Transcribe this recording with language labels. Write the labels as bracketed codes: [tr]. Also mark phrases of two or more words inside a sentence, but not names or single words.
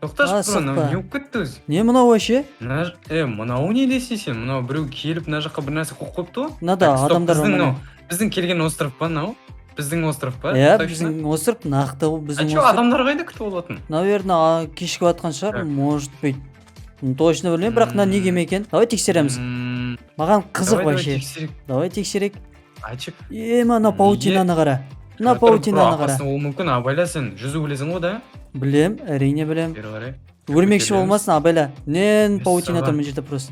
[kk] Тоқташы, бро, мынау не болып кетті өзі? Не мынау вообще? Мынау не десейсен? Мынау біреу келіп мына жаққа бір нәрсе қойып қойыпты ғой. Мынада адамдар бар. Біздің келген остров па мынау? Біздің остров па? Иә, біздің остров нақты біздің остров. Адамдар қайда күтіп алатын? Наверное, кешігіп жатқан шығар, [ru] может быть. [kk] Точно білмеймін, бірақ мына не кеме екен? Давай тексереміз. Маған қызық вообще. Давай тексерейік. Айтшы. Мына паутинаны қара. Мына паутинаны қара. Ол мүмкін, абайла, сен жүзу білесің ғой да? Білем, әрине білем. Бері қарай. Өлмекші болмасын, абайла. Нен паутина тұр мына жерде просто.